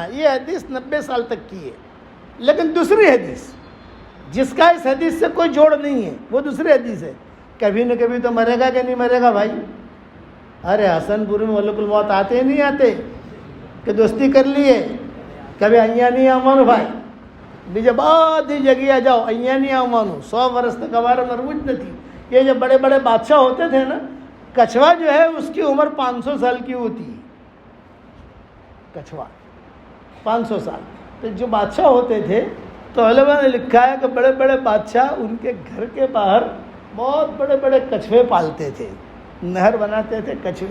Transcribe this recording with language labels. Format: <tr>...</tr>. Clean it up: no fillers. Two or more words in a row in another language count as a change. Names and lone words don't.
<ur>یہ حدیث 90 سال تک کی ہے. لیکن دوسری حدیث جس کا اس حدیث سے کوئی جوڑ نہیں ہے, وہ دوسری حدیث ہے. کبھی نہ کبھی تو مرے گا کہ نہیں مرے گا بھائی. ارے حسن پور میں ملک الموت آتے نہیں آتے کہ دوستی کر لیے, کبھی</ur> <gu>અહીંયા નહીં આવવાનું ભાઈ, બીજે બધી જગ્યાએ જાઓ, અહીંયા નહીં આવવાનું. 100 વર્ષ તક અમારે મરવું જ નથી.</gu> <ur>یہ جو بڑے بڑے بادشاہ ہوتے تھے نا, کچھوا جو ہے اس کی عمر 500 سال کی ہوتی ہے. کچھوا 500 سال. تو جو بادشاہ ہوتے تھے تو علماء نے لکھا ہے کہ بڑے بڑے بادشاہ ان کے گھر کے باہر بہت بڑے بڑے کچھوے پالتے تھے, نہر بناتے تھے کچھوے.</ur>